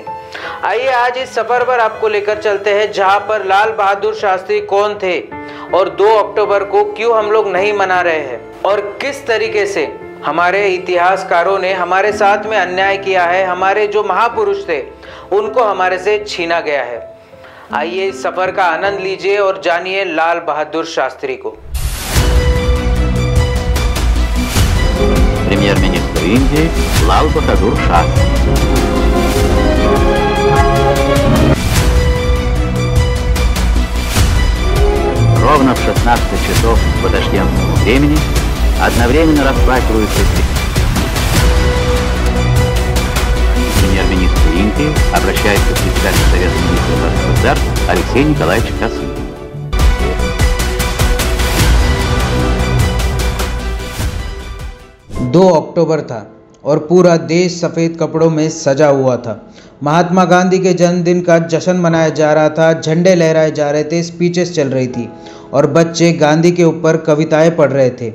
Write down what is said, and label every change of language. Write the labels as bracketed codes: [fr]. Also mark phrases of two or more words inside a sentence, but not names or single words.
[hi] आइए आज इस सफर पर आपको लेकर चलते हैं जहां पर लाल बहादुर शास्त्री कौन थे और 2 अक्टूबर को क्यों हम लोग नहीं मना रहे हैं और किस तरीके से हमारे इतिहासकारों ने हमारे साथ में अन्याय किया है, हमारे जो महापुरुष थे उनको हमारे से छीना गया है। आइए इस सफर का आनंद लीजिए और जानिए लाल बहादुर शास्त्री को। [ru] премьер-министр Индии Лал Бахадур Шастри. Ровно в 16 часов по ташкентскому времени одновременно расплачиваются премьер-министр Индии обращается к председателю Совета министров СССР Алексей Николаевич Косыгин. [hi] दो अक्टूबर था और पूरा देश सफ़ेद कपड़ों में सजा हुआ था। महात्मा गांधी के जन्मदिन का जश्न मनाया जा रहा था, झंडे लहराए जा रहे थे, स्पीचेस चल रही थी और बच्चे गांधी के ऊपर कविताएं पढ़ रहे थे।